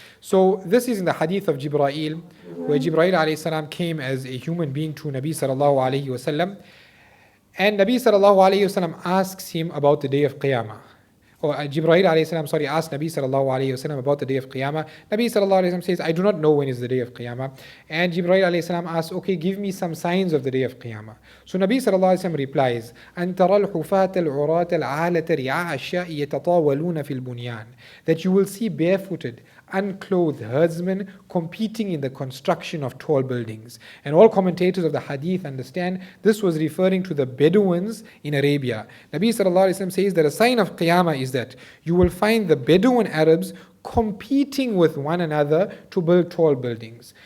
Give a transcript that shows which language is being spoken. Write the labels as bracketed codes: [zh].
[en] So this is in the hadith of Jibreel, where Jibreel alayhi salam came as a human being to Nabi sallallahu alaihi wasallam, and Nabi sallallahu alayhi wasallam asks him about the day of Qiyamah. Or Jibreel alayhi salam, asked Nabi sallallahu alayhi wasallam about the day of Qiyamah. Nabi sallallahu alayhi wasallam says, I do not know when is the day of Qiyamah. And Jibreel alayhi salam asks, okay, give me some signs of the day of Qiyamah. So Nabi sallallahu alayhi wasallam replies, [ar] أن ترى الحفاة العراة العالة رعاء الشاء يتطاولون في البنيان. [en] That you will see barefooted, unclothed herdsmen competing in the construction of tall buildings. And all commentators of the hadith understand this was referring to the Bedouins in Arabia. Nabi sallallahu alayhi wasallam says that a sign of Qiyamah is that you will find the Bedouin Arabs competing with one another to build tall buildings.